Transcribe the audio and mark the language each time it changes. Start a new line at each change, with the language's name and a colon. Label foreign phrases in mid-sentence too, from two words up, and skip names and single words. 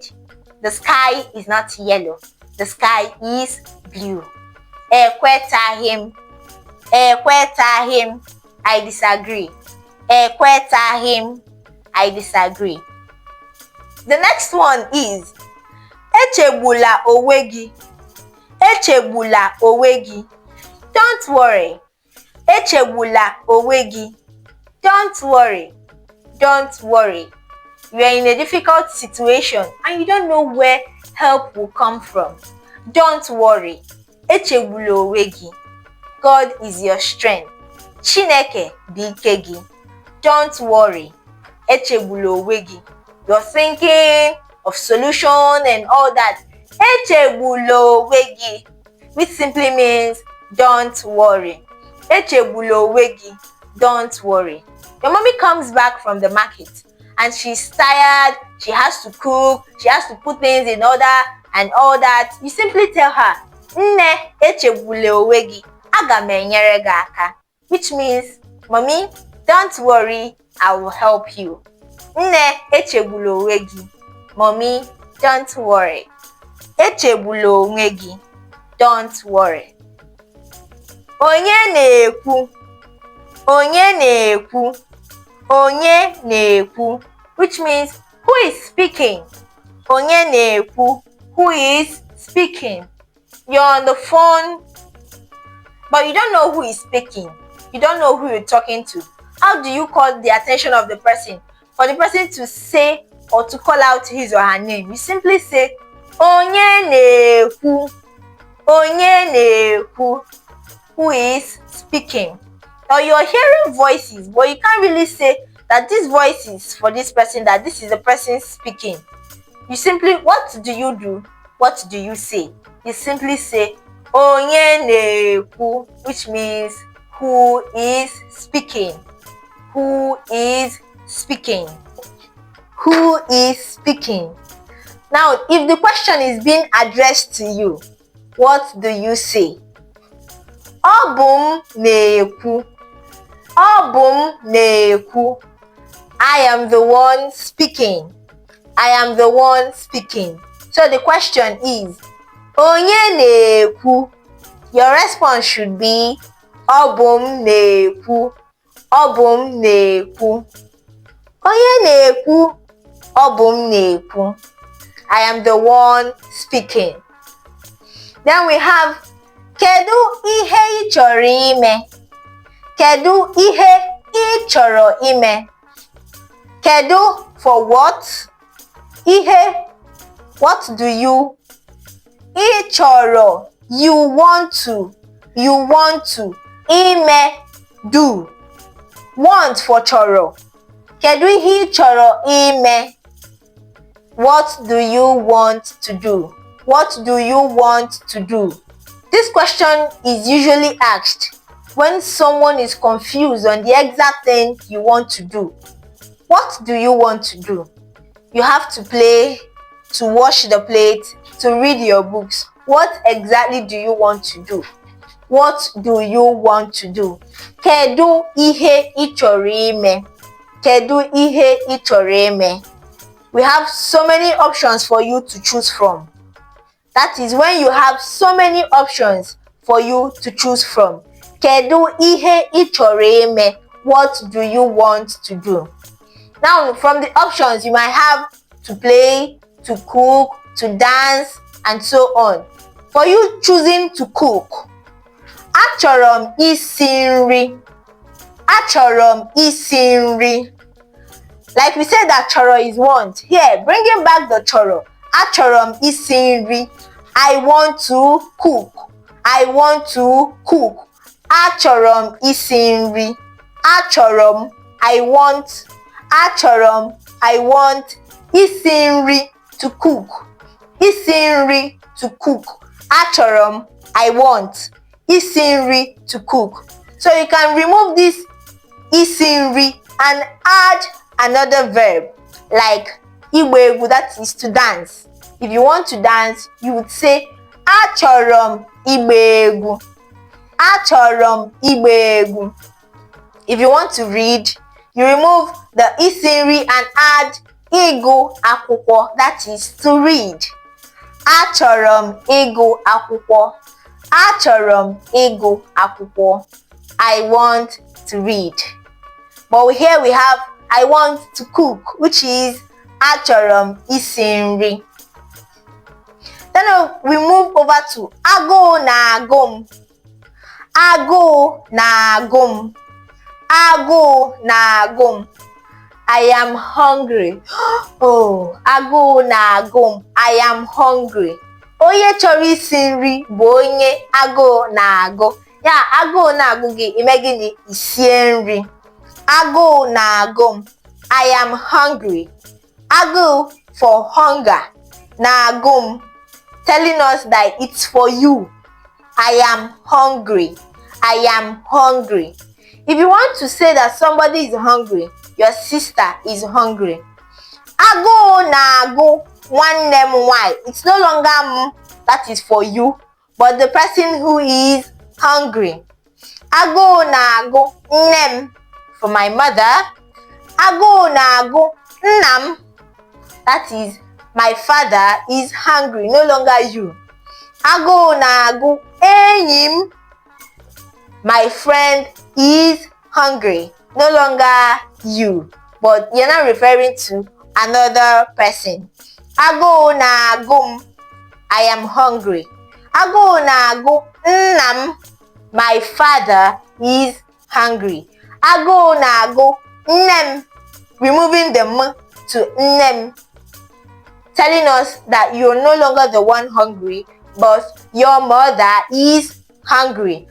English: The sky is not yellow. The sky is blue. Ekwetaghị, I disagree. Ekwetaghị, I disagree. The next one is
Igbo: echegbula onwe gị.
English: Don't worry.
Igbo: Echegbula onwe gị.
English: Don't worry. Don't worry. You are in a difficult situation and you don't know where help will come from. Don't worry.
Igbo: Echegbula onwe gị.
English: God is your strength.
Igbo: Chineke bụ ike gị.
English: Don't worry.
Igbo: Echegbula onwe gị.
English: You're thinking of solution and all that.
Igbo: Echegbula onwe gị,
English: which simply means don't worry.
Igbo: Echegbula onwe gị,
English: don't worry. Your mommy comes back from the market and she's tired, she has to cook, she has to put things in order and all that. You simply tell her,
Igbo: Nne, echegbula onwe gị, aga m enyere gị aka,
English: which means, Mommy, don't worry, I will help you.
Igbo: Nne, echegbula onwe gị.
English: Mommy, don't worry.
Igbo: Echegbula onwe gị.
English: Don't worry.
Igbo: Onye na-ekwu,
English: which means who is speaking?
Igbo: Onye na-ekwu,
English: who is speaking? You're on the phone, but you don't know who is speaking. You don't know who you're talking to. How do you call the attention of the person? For the person to say or to call out his or her name, you simply say,
Igbo: Onye na-ekwu,
English: who is speaking. Now you're hearing voices, but you can't really say that this voice is for this person, that this is the person speaking. You simply, what do you do? What do you say? You simply say,
Igbo: Onye na-ekwu,
English: which means who is speaking. Who is speaking. Who is speaking. Now, if the question is being addressed to you, what do you say?
Igbo: Ọ bụ m na-ekwu.
English: I am the one speaking. I am the one speaking. So the question is,
Igbo: Onye na-ekwu.
English: Your response should be,
Igbo: Ọ bụ m na-ekwu. Ọ bụ m na-ekwu. Onye na-ekwu. Ọ bụ m na-ekwu.
English: I am the one speaking. Then we have,
Igbo: Kedu ihe ị chọrọ ime? Kedu ihe ị chọrọ ime?
English: Kedu for what? Ihe, what do you?
Igbo: Ị chọrọ,
English: you want to. You want to. Ime, do. Want for
Igbo: chọrọ. Kedu ihe ị chọrọ ime?
English: What do you want to do? What do you want to do? This question is usually asked when someone is confused on the exact thing you want to do. What do you want to do? You have to play, to wash the plate, to read your books. What exactly do you want to do? What do you want to do?
Igbo: Kedu ihe ị chọrọ ime? Kedu ihe ị chọrọ ime?
English: We have so many options for you to choose from. That is when you have so many options for you to choose from.
Igbo: Kedu ihe ị chọrọ ime?
English: What do you want to do? Now, from the options, you might have to play, to cook, to dance, and so on. For you choosing to cook,
Igbo: achọrọ m isi nri. Achọrọ m isi nri.
English: Like we said that chọrọ is want. Here, bringing back the chọrọ.
Igbo: Achọrọ m isi nri.
English: I want to cook. I want to cook.
Igbo: Achọrọ m isi nri. Achọrọ m,
English: I want.
Igbo: Achọrọ m,
English: I want.
Igbo: Isi nri,
English: to cook.
Igbo: Isi nri,
English: to cook.
Igbo: Achọrọ m,
English: I want.
Igbo: Isi nri,
English: to cook. So you can remove this
Igbo: isi nri
English: and add another verb like
Igbo: ịgba egwu,
English: that is to dance. If you want to dance, you would say
Igbo: achọrọ m ịgba egwu. Achọrọ m ịgba egwu.
English: If you want to read, you remove the
Igbo: isi nri
English: and add
Igbo: ịgụ akwụkwọ,
English: that is to read.
Igbo: Achọrọ m ịgụ akwụkwọ. Achọrọ m ịgụ akwụkwọ.
English: I want to read. But here we have I want to cook, which is
Igbo: achọrọ m isi nri.
English: Then we move over to
Igbo: agụụ na-agụ m. Agụụ na-agụ m. Agụụ na-agụ m.
English: I am hungry.
Igbo: Oh, agụụ na-agụ m.
English: I am hungry.
Igbo: Onye chọrọ isi nri bụ onye agụụ na-agụ. Ya, agụụ na-agụ gị, ime gịnị? Isie nri. Agụụ na-agụ m.
English: I am hungry. Agụụ for hunger.
Igbo: Na-agụ m,
English: telling us that it's for you. I am hungry. I am hungry. If you want to say that somebody is hungry, your sister is hungry.
Igbo: Agụụ na-agụ nwanne m nwanyị.
English: It's no longer m, that is for you, but the person who is hungry.
Igbo: Agụụ na-agụ nne m,
English: for my mother.
Igbo: Agụụ na-agụ nna m,
English: that is my father is hungry, no longer you.
Igbo: Agụụ na-agụ enyi m,
English: my friend is hungry, no longer you, but you're not referring to another person.
Igbo: Agụụ na-agụ m,
English: I am hungry.
Igbo: Agụụ na-agụ nna m,
English: my father is hungry.
Igbo: Agụụ na-agụ nne m,
English: removing the m to
Igbo: nne m,
English: telling us that you're no longer the one hungry, but your mother is hungry.